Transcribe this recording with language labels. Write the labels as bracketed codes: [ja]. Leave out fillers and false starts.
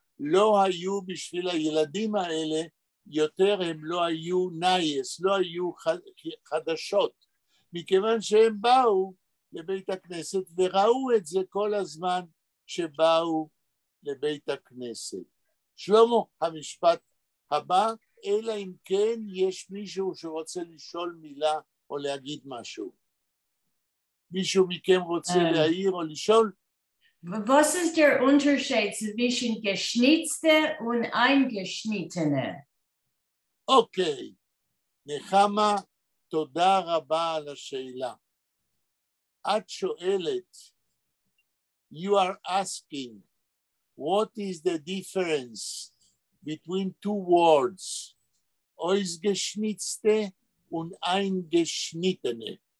[he] לא היו בשביל הילדים האלה, יותר הם לא היו נייס, לא היו חדשות, מכיוון שהם באו לבית הכנסת וראו את זה כל הזמן שבאו לבית הכנסת. שלמה, המשפט הבא, אלא אם כן יש מישהו שרוצה לשאול מילה או להגיד משהו. מישהו מכם רוצה להעיר או לשאול? [de] Was ist der Unterschied zwischen geschnitzte und eingeschnittene? [he] אוקיי, נחמה, תודה רבה על השאלה. את שואלת, [en] you are asking, what is the difference between two words, [de] ausgeschnitzte und eingeschnittene?